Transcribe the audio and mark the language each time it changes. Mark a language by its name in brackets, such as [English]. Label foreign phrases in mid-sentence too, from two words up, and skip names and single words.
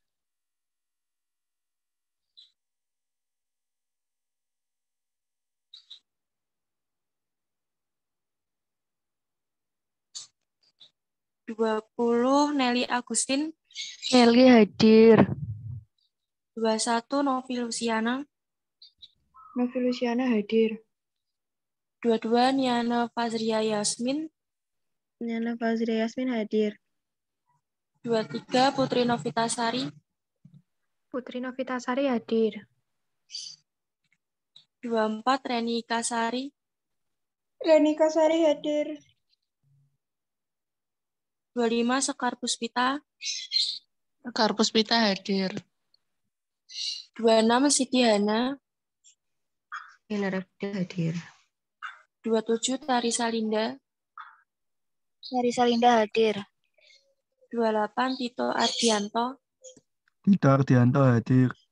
[Indonesian] Dua puluh, Nelly Agustin. Nelly hadir. 21, Novi Luciana. Novi Luciana hadir. 22, Niana Fazria Yasmin. Niana Fazria Yasmin hadir. 23, Putri Novitasari. Putri Novitasari hadir. 24, Reni Kasari. Reni Kasari hadir. 25, Sekar Puspita. Sekar Puspita hadir. 26, Siti Hana. Rabda hadir. 27, Tarisa Linda. Tarisa Linda hadir. 28, Tito Ardianto. Tito Ardianto hadir.